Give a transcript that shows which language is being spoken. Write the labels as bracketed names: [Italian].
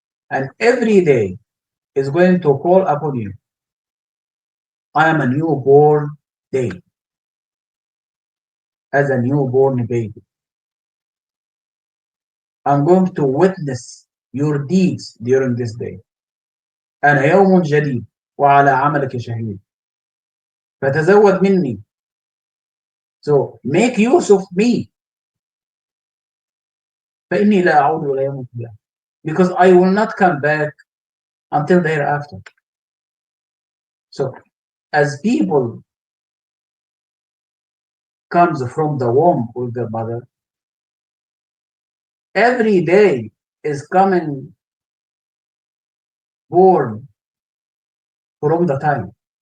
[English] And every day is going to call upon you. I am a newborn day, as a newborn baby. I'm going to witness your deeds during this day. [Arabic] أنا يوم جديد وعلى عملك شهيد. فتزود مني. [English] So make use of me. [Arabic] فإني لا أعود إلى يوم القيامة. [English] Because I will not come back until thereafter. So as people comes from the womb of their mother, every day is coming born from the time.